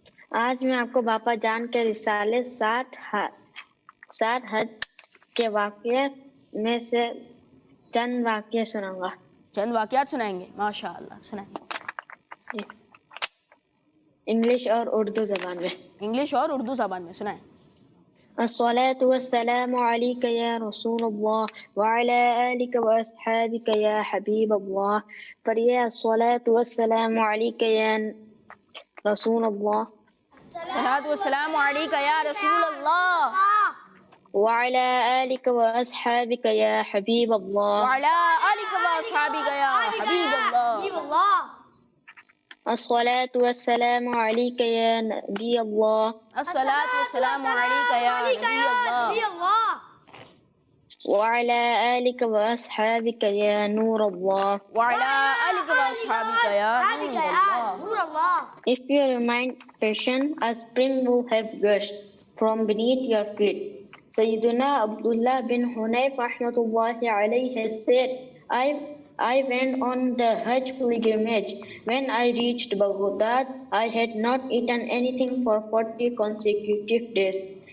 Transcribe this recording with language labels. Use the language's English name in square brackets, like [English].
[Urdu] آج میں آپ کو باپا جان کے رسالے 60 حج کے واقعے میں سے چند واقعے سناؤں گا. چند واقعات سنائیں گے. ماشاءاللہ سنائیں. انگلش اور اردو زبان میں. انگلش اور اردو زبان میں سنائیں. [Arabic] الصلاة والسلام عليك يا رسول الله وعلى آلك وأصحابك يا حبيب الله. [Urdu] پڑھیے [Arabic] الصلاة والسلام عليك يا رسول الله. الصلاة والسلام عليك يا رسول الله وعلى آلك وأصحابك يا حبيب الله. وعلى آلك وأصحابك يا حبيب الله. الصلاة والسلام عليك يا نبي الله. الصلاة والسلام عليك يا نبي الله. وعلى آلك وأصحابك يا نور الله. وعلى آلك وأصحابك يا نور الله. [English] If you remain patient, a spring will have gushed from beneath your feet. Sayyiduna Abdullah bin Hunayf rahmatullahi alayhi has said, I went on the Hajj pilgrimage. When I reached Baghdad, I had not eaten anything for 40 consecutive days.